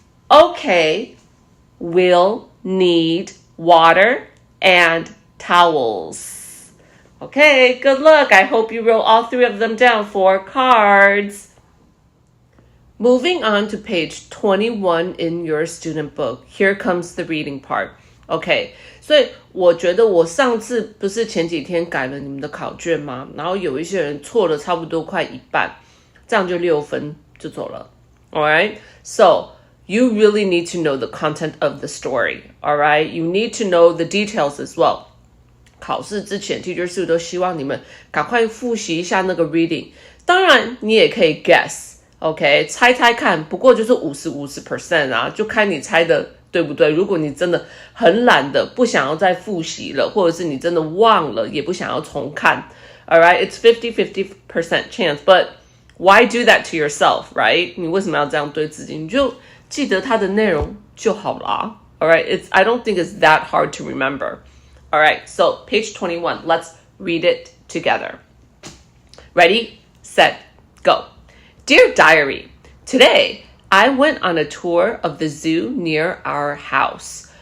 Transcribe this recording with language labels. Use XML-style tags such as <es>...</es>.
<en>Okay, we'll need water and towels. Okay, good luck. I hope you wrote all 3 of them down for cards. Moving on to page 21 in your student book. Here comes the reading part.</en> <zh>Okay, 所以我觉得我上次不是前几天改了你们的考卷吗？然后有一些人错了差不多快一半，这样就6分就走了。</zh> <en>Alright, so you really need to know the content of the story. Alright, you need to know the details as well.</en> <zh>考试之前 Teacher Sue 都希望你们赶快复习一下那个 reading. 当然你也可以 guess.OK， 猜猜看，不过就是50% 啊，就看你猜的对不对。如果你真的很懒的，不想要再复习了，或者是你真的忘了，也不想要重看 ，</zh> <en>alright, it's 50% chance, but why do that to yourself, right?</en> <zh>你为什么要这样对自己？你就记得它的内容就好了。</zh> <en>Alright, I don't think it's that hard to remember. Alright, so page 21, let's read it together. Ready, set, go.Dear Diary, today I went on a tour of the zoo near our house.</en>